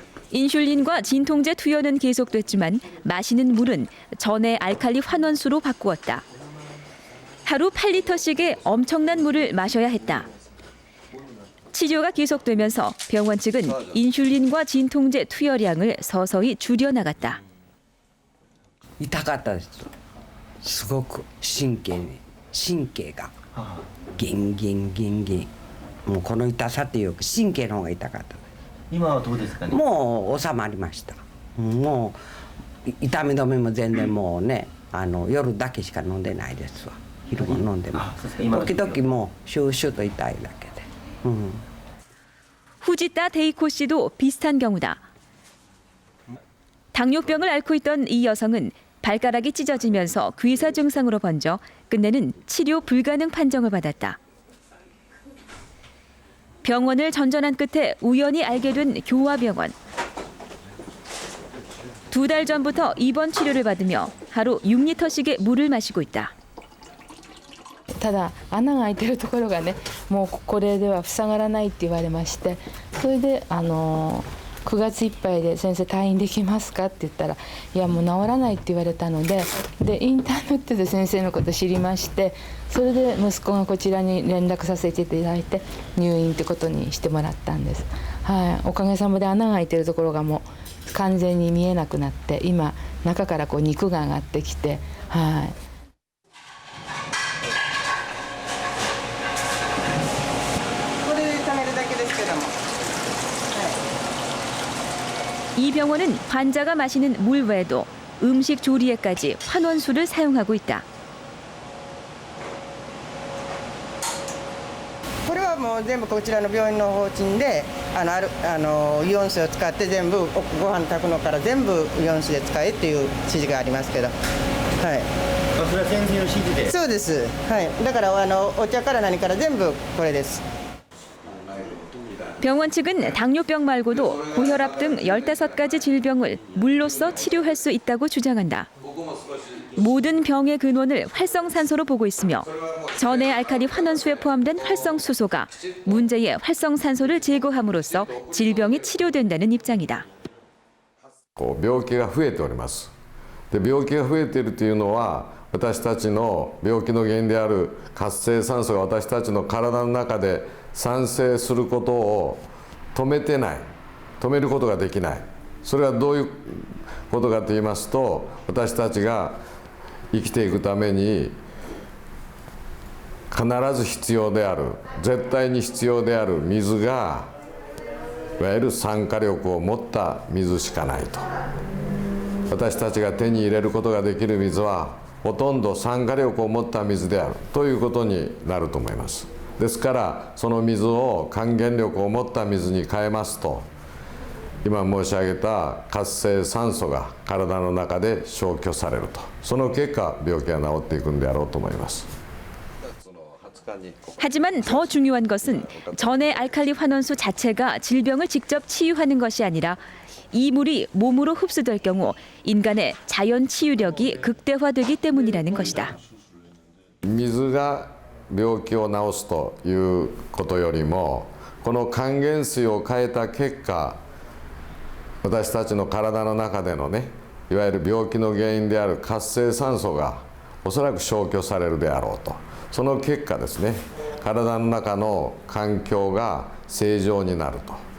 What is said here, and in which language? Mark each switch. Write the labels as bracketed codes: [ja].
[ko] 인슐린과 진통제 투여는 계속됐지만 마시는 물은 전해 알칼리 환원수로 바꾸었다. 하루 8리터씩의 엄청난 물을 마셔야 했다. 치료가 계속되면서 병원 측은 인슐린과 진통제 투여량을 서서히 줄여나갔다. [ja] 痛かったです。すごく神経がギンギンギンギンもうこの痛さっていうか神経の方が痛かった。今はどうですかね？もう収まりました。もう痛み止めも全然もうね夜だけしか飲んでないですわ。昼も飲んでも時々もうシューシューと痛いだけで。 [ko] 후지타 데이코 씨도 비슷한 경우다. 당뇨병을 앓고 있던 이 여성은 발가락이 찢어지면서 괴사 증상으로 번져 끝내는 치료 불가능 판정을 받았다. 병원을 전전한 끝에 우연히 알게 된 교화병원. 2달 전부터 입원 치료를 받으며 하루 6리터씩의 물을 마시고 있다. [ja] ただ穴が開いてるところがねもうこれでは塞がらないって言われましてそれで 9月いっぱいで先生退院できますかって言ったらいやもう治らないって言われたのでインターネットで先生のこと知りましてそれで息子がこちらに連絡させていただいて入院ってことにしてもらったんです、はい、おかげさまで穴が開いてるところがもう完全に見えなくなって今中からこう肉が上がってきて、はい。 [ko] 이 병원은 환자가 마시는 물 외에도 음식 조리에까지 환원수를 사용하고 있다. [ja] これはもう全部こちらの病院の方針でイオン水を使って全部ご飯炊くのから全部イオン水で使えっていう指示がありますけど、はい。それは先生の指示で。そうです。はい。だからお茶から何から全部これです。 [ko] 병원 측은 당뇨병 말고도 고혈압 등 15가지 질병을 물로써 치료할 수 있다고 주장한다. 모든 병의 근원을 활성산소로 보고 있으며 전해 알칼리 환원수에 포함된 활성수소가 문제의 활성산소를 제거함으로써 질병이 치료된다는 입장이다. [ja] 病気が増えております。で、病気が増えているというのは私たちの病気の原因である活性酸素が私たちの体の中で産生することを止めてない、止めることができない。それはどういうことかと言いますと、私たちが生きていくために必ず必要である、絶対に必要である水がいわゆる酸化力を持った水しかないと。私たちが手に入れることができる水はほとんど酸化力を持った水であるということになると思います。ですからその水を還元力を持った水に変えますと今申し上げた活性酸素が体の中で消去されるとその結果病気が治っていくんであろうと思います。 [ko] 하지만 더 중요한 것은 전해 알칼리 환원수 자체가 질병을 직접 치유하는 것이 아니라 이 물이 몸으로 흡수될 경우 인간의 자연 치유력이 극대화되기 때문이라는 것이다. [ja] 水が病気を治すということよりもこの還元水を変えた結果私たちの体の中でのねいわゆる病気の原因である活性酸素がおそらく消去されるであろうとその結果ですね体の中の環境が正常になると